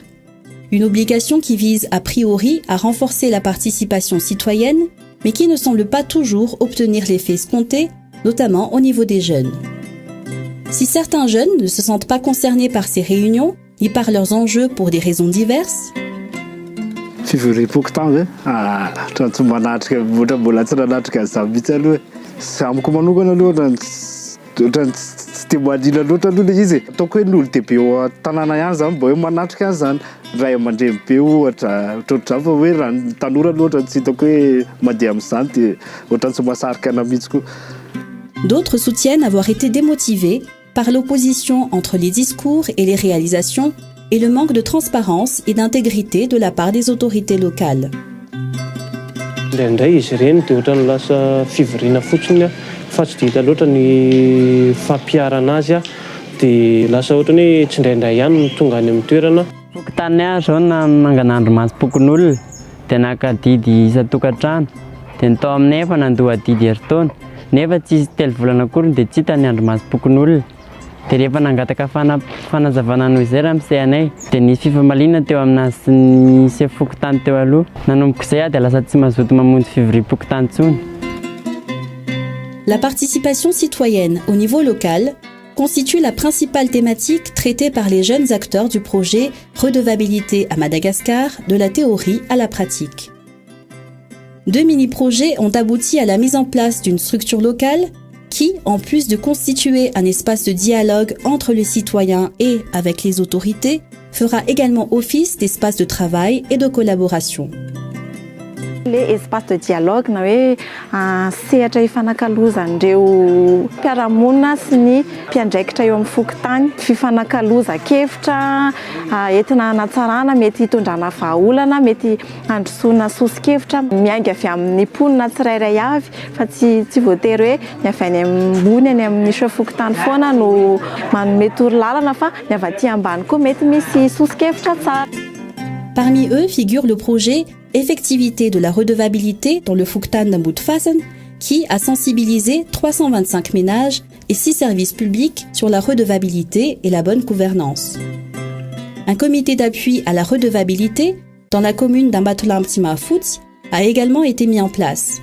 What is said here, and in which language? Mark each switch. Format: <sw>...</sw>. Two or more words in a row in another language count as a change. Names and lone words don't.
<fr>Une obligation qui vise a priori à renforcer la participation citoyenne, mais qui ne semble pas toujours obtenir l'effet escompté, notamment au niveau des jeunes. Si certains jeunes ne se sentent pas concernés par ces réunions, ni par leurs enjeux pour des raisons diverses,</fr> <mg>Timadila loatra aloha le izy ataoko hoe ny olo-dehibe eo tanàna ihany zany mba hoe manatrika an'izany ray aman-dreny be ohatra ohatr'izany fa hoe raha ny tanora loatra tsy hitako hoe mandeha amin'izany dia ohatrany tsy mahasarika ana mihitsy koa.</mg> <fr>D'autres soutiennent avoir été démotivés par l'opposition entre les discours et les réalisations et le manque de transparence et d'intégrité de la part des autorités locales.</fr> <mg>Indraindray izy ireny dia ohatrany lasa fivoriana fotsiny fa tsy dia hita loatra ny fampiarana azy dia lasa ohatrany hoe tsy indraindray ihany no tonga any amin'ny toerana. Fokontany zao na mangan'andro mahazo pokon'olona dia naka didy isa-tokantrano dia ny tao aminay efa nandoa didy heritaona nefa tsy telo volana akory dia tsy hitany andro masom-pokon'olona. Dia rehefa nangataka fanazavana noho izay raha misehanay dia nisy fifamaliana teo aminazy sy ny sefokotany teo aloha. Nanomboka izay dia lasa tsy mazoto mamonjy fivoriam-pokotany intsony.</mg> <fr>La participation citoyenne au niveau local constitue la principale thématique traitée par les jeunes acteurs du projet Redevabilité à Madagascar, de la théorie à la pratique. 2 mini-projets ont abouti à la mise en place d'une structure locale qui, en plus de constituer un espace de dialogue entre les citoyens et avec les autorités, fera également office d'espace de travail et de collaboration. Le espace de dialogue</fr> <mg>na hoe sehatra ifanakalozan'ireo mpiara-monina sy ny mpiandraikitra eo amin'ny fokontany, fifanakaloza-kevitra entina hanatsarana, mety hitondrana vahaolana, mety handrosoana sosi-kevitra miainga avy amin'ny mponina tsirairay avy fa tsy voatery hoe ny avy any ambony any amin'ny fokontany foana no manome torolalana fa ny avy aty ambany koa mety misy sosi-kevitra tsara.</mg> <fr>Parmi eux figure le projet Effectivité de la redevabilité dans le Fuktan d'Ambutfasen, qui a sensibilisé 325 ménages et 6 services publics sur la redevabilité et la bonne gouvernance. Un comité d'appui à la redevabilité dans la commune d'Ambatolamptima-Fout a également été mis en place.</fr>